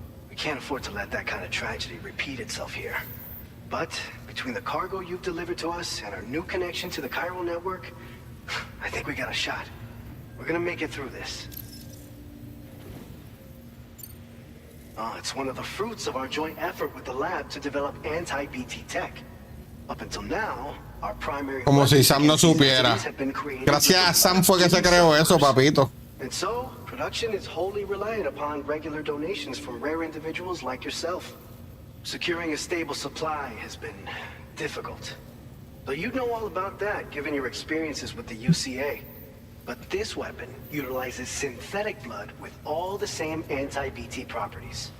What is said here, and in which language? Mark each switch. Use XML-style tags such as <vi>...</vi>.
<en>We can't afford to let that kind of tragedy repeat itself here. But between the cargo you've delivered to us and our new connection to the chiral network, I think we got a shot. We're gonna make it through this. It's one of the fruits of our joint effort with the lab to develop anti-BT tech. Up until now, our primary...</en> <es>Como si Sam no supiera. Gracias a Sam fue que se creó eso, papito.</es> <en>And so, production is wholly reliant upon regular donations from rare individuals like yourself. Securing a stable supply has been difficult. But you'd know all about that, given your experiences with the UCA. But this weapon utilizes synthetic blood with all the same anti-BT properties.</en>